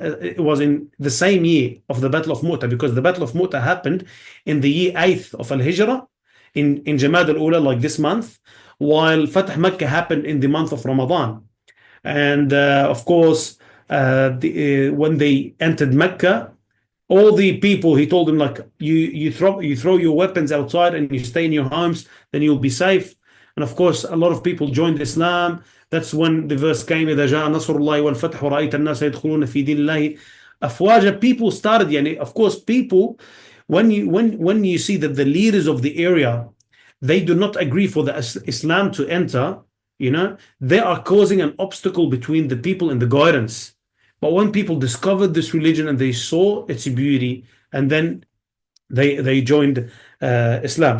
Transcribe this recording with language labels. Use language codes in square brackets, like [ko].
[en] It was in the same year of the Battle of Mouta, because the Battle of Mouta happened in the year 8th of Al-Hijrah in Jamad al-Ula, like this month, while Fatah Mecca happened in the month of Ramadan. And of course, when they entered Mecca, all the people, he told them, like, you throw your weapons outside and you stay in your homes, then you'll be safe. And of course, a lot of people joined Islam. That's when the verse came, [ar] إذا جاء نصر الله والفتح ورأيت الناس يدخلون في دين الله أفواجا. [en] People started, of course, people, when you see that the leaders of the area, they do not agree for the Islam to enter, they are causing an obstacle between the people and the guidance. But when people discovered this religion and they saw its beauty, and then they joined Islam.